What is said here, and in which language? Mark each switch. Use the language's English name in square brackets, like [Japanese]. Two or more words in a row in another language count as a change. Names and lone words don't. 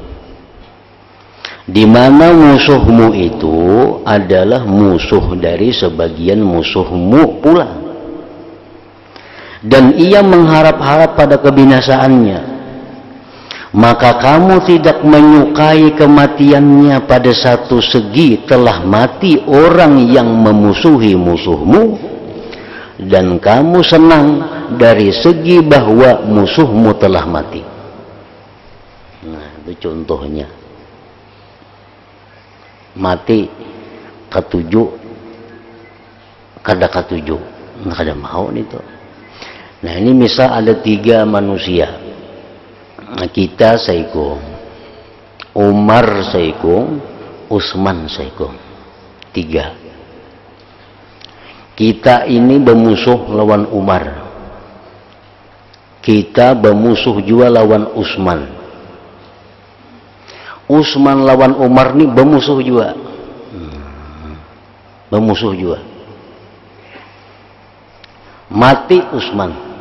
[Indonesian] di mana musuhmu itu adalah musuh dari sebagian musuhmu pula, dan ia mengharap-harap pada kebinasaannya, maka kamu tidak menyukai kematiannya. Pada satu segi telah mati orang yang memusuhi musuhmu, dan kamu senang dari segi bahwa musuhmu telah mati. Nah itu contohnya. [Banjar] Mati katuju, kada katuju, nah, kada mau itu. Nah ini misal ada 3 manusia, nah, kita saiko Umar saiko, Utsman saiko. 3. [Indonesian] Kita ini bermusuh lawan Umar. Kita bermusuh juga lawan Utsman. Utsman lawan Umar ini bermusuh juga. Bermusuh juga. Mati Utsman.